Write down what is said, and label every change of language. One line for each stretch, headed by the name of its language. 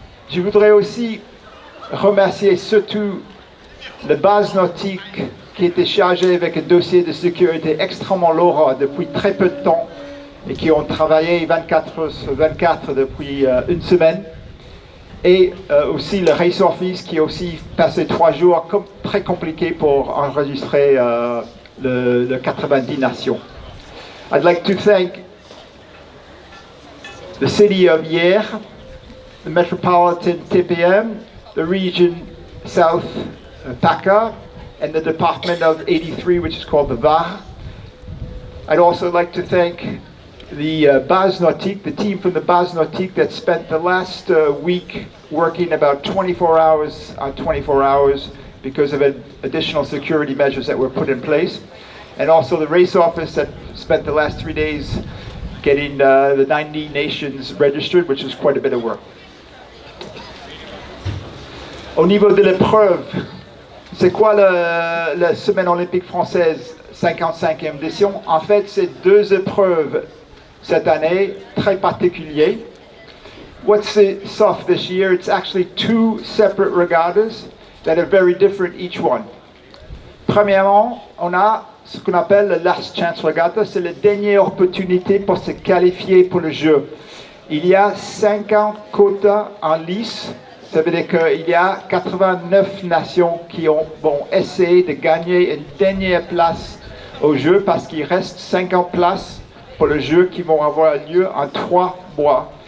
French: Je voudrais aussi remercier surtout la base nautique qui était chargée avec un dossier de sécurité extrêmement lourd depuis très peu de temps et qui ont travaillé 24 heures sur 24 depuis une semaine. Et aussi le Race Office qui a aussi passé 3 jours très compliqués pour enregistrer le 90 nations.
English: I'd like to thank the city of Hyères, the metropolitan TPM, the region South PACA, and the department of 83, which is called the Var. I'd also like to thank the Base Nautique, the team from the Base Nautique that spent the last week working about 24 hours on 24 hours because of additional security measures that were put in place. And also the race office that spent the last 3 days getting the 90 nations registered, which was quite a bit of work.
French: Au niveau de l'épreuve, c'est quoi la Semaine olympique française 55e édition? En fait, c'est 2 épreuves cette année très particulières.
English: What's it off this year? It's actually 2 separate regattas that are very different each one.
French: Premièrement, on a ce qu'on appelle le Last Chance Regatta, c'est la dernière opportunité pour se qualifier pour le jeu. Il y a 50 quotas en lice. Ça veut dire qu'il y a 89 nations qui vont essayer de gagner une dernière place au jeu parce qu'il reste 50 places pour le jeu qui vont avoir lieu en 3 mois.